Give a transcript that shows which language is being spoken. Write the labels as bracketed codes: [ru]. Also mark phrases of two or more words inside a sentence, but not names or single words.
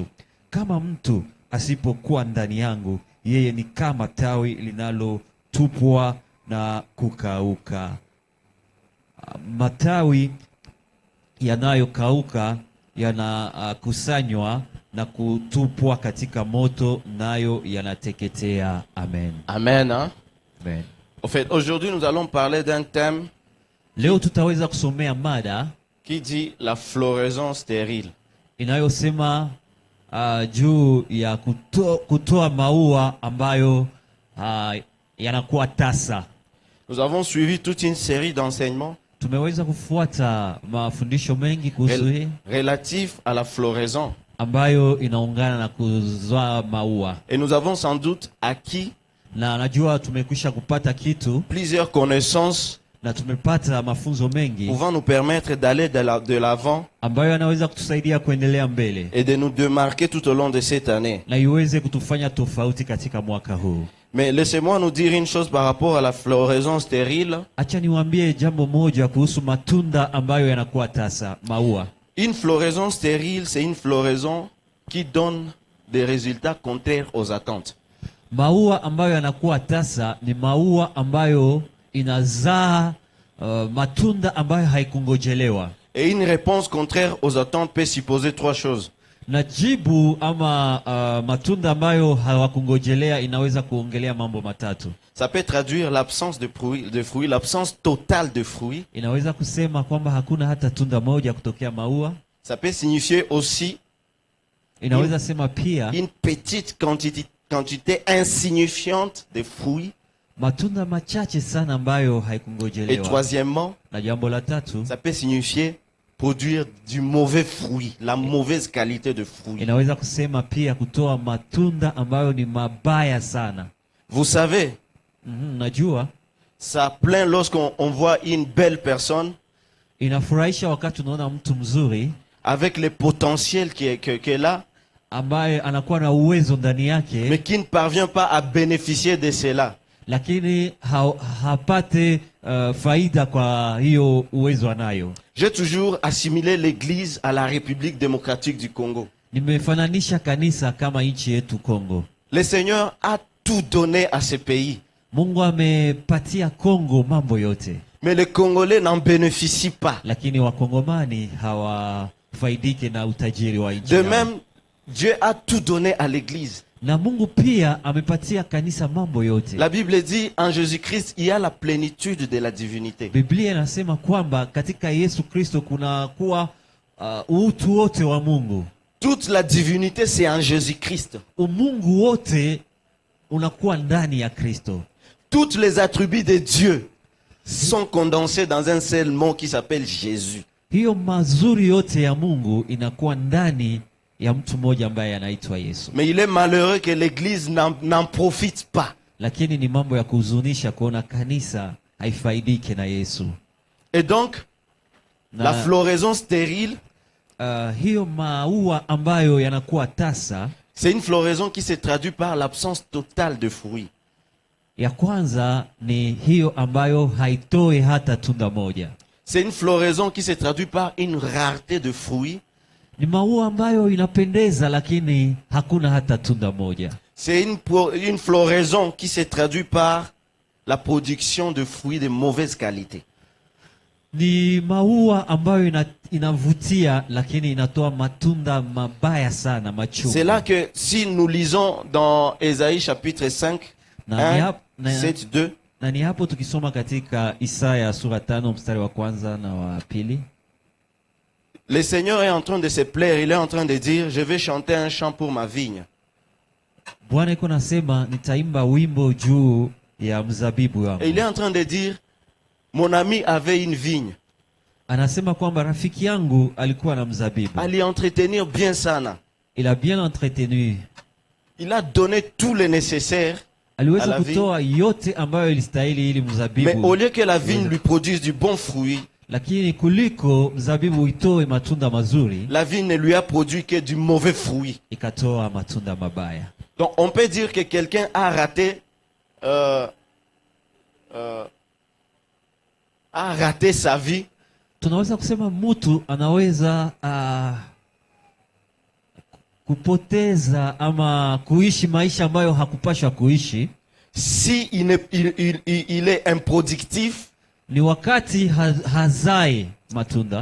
[sw] Kama mtu asipokuwa ndani yangu, yeye ni kama tawi linalotupwa na kukauka. Matawi yanayokauka yanakusanywa na kutupwa katika moto, nayo yanateketea. Amen. Amen. Hein? Amen. [fr] En fait, aujourd'hui, nous allons parler d'un thème [sw] Leo tutaweza kusomea mada [fr] qui dit la floraison stérile. [sw] inayosema juu ya kutoa maua ambayo yanakuwa tasa. [fr] Nous avons suivi toute une série d'enseignements [sw] Tumeweza kufuata mafundisho mengi kuhusu [fr] relatifs à la floraison. [sw] ambayo inaungana na kuzaa maua. [fr] Et nous avons sans doute acquis [sw] Na najua tumekwisha kupata kitu [fr] plusieurs connaissances [sw] na tumepata mafunzo mengi [fr] pouvant nous permettre d'aller de l'avant [sw] ambayo yanaweza kutusaidia kuendelea mbele [fr] et de nous démarquer tout au long de cette année. [sw] na iweze kutufanya tofauti katika mwaka huu. [fr] Mais laissez-moi nous dire une chose par rapport à la floraison stérile. [sw] Acha niwaambie jambo moja kuhusu matunda ambayo yanakuwa tasa, maua. [fr] Une floraison stérile, c'est une floraison qui donne des résultats contraires aux attentes. [sw] Maua ambayo yanakuwa tasa ni maua ambayo inazaa matunda ambayo haikungojelewa. [fr] Et une réponse contraire aux attentes peut supposer trois choses. [sw] Na jibu ama matunda ambayo hawakungojelea inaweza kuongelea mambo matatu. [fr] Ça peut traduire l'absence de fruits, l'absence totale de fruits. [sw] Inaweza kusema kwamba hakuna hata tunda moja kutokea maua. [fr] Ça peut signifier aussi [sw] Inaweza sema pia [fr] une petite quantité insignifiante de fruits. [sw] matunda machache sana ambayo [fr] Et [sw] haikungojelewa. [fr] troisièmement, [sw] Na jambo la tatu [fr] ça peut signifier produire du mauvais fruit, la mauvaise qualité de fruits. [sw] inaweza kusema pia kutoa matunda ambayo ni mabaya sana. [fr] Vous savez, [sw] Najua [fr] ça plaint lorsqu'on voit une belle personne [sw] inafurahisha wakati unaona mtu mzuri [fr] avec le potentiel qu'elle a, [sw] ambaye anakuwa na uwezo ndani [fr] mais [sw] yake, [fr] qui ne parvient pas à bénéficier de cela. [sw] lakini hapate faida kwa hiyo uwezo anayo. [fr] J'ai toujours assimilé l'Église à la République démocratique du Congo. [sw] Nimefananisha kanisa kama nchi yetu Kongo. [fr] Le Seigneur a tout donné à ce pays. [sw] Mungu amepatia Kongo mambo yote. [fr] Mais les Congolais n'en bénéficient pas. [sw] lakini wakongomani hawafaidike na utajiri wa nchi [fr] De [sw] yao. [fr] même, Dieu a tout donné à l'église. [sw] Na Mungu pia amepatia kanisa mambo yote. [fr] La Bible dit en Jésus-Christ, il y a la plénitude de la divinité. [sw] Biblia inasema kwamba katika Yesu Kristo kuna kuwa utu wote wa Mungu. [fr] Toute la divinité, c'est en Jésus-Christ. [sw] Umungu wote unakuwa ndani ya Kristo. [fr] Toutes les attributs de Dieu sont condensés dans un seul mot qui s'appelle Jésus. [sw] Hiyo mazuri yote ya Mungu inakuwa ndani ya mtu mmoja ambaye anaitwa Yesu. [fr] Mais il est malheureux que l'église n'en profite pas. [sw] Lakini ni mambo ya kuhuzunisha kuona kanisa haifaidike na Yesu. [fr] Et donc, la floraison stérile, [sw] hiyo maua ambayo yanakuwa tasa, [fr] c'est une floraison qui se traduit par l'absence totale de fruits. [sw] ya kwanza ni hiyo ambayo haitoi hata tunda moja. [fr] C'est une floraison qui se traduit par une rareté de fruits. [sw] Ni maua ambayo inapendeza lakini hakuna hata tunda moja. [fr] C'est une floraison qui se traduit par la production de fruits de mauvaise qualité. [sw] Ni maua ambayo inavutia lakini inatoa matunda mabaya sana, machungu. [fr] C'est là que si nous lisons dans Ésaïe chapitre 5, 1, 7, 2, [sw] na ni hapo tukisoma katika Isaya sura 5 mstari wa kwanza na wa pili. [fr] Le Seigneur est en train de se plaire, il est en train de dire, je vais chanter un chant pour ma vigne. [sw] Bwana iko nasema nitaimba wimbo juu ya mzabibu wangu. [fr] Et il est en train de dire, mon ami avait une vigne. [sw] Anasema kwamba rafiki yangu alikuwa na mzabibu. Ali [fr] entretenir bien [sw] sana. [fr] Il a bien entretenu. Il a donné tout le nécessaire. [sw] Aliweza kutoa yote ambayo ilistahili ili mzabibu. [fr] Mais au lieu que la vigne lui produise du bon fruit, [sw] lakini kuliko mzabibu itoe matunda mazuri, [fr] la vigne ne lui a produit que du mauvais fruit. [sw] Ikatoa matunda mabaya. [fr] Donc on peut dire que quelqu'un a raté sa vie. [sw] Tunaweza kusema mtu anaweza kupoteza ama kuishi maisha ambayo hakupashwa kuishi. [fr] Si il est improductif, [sw] ni wakati hazai matunda.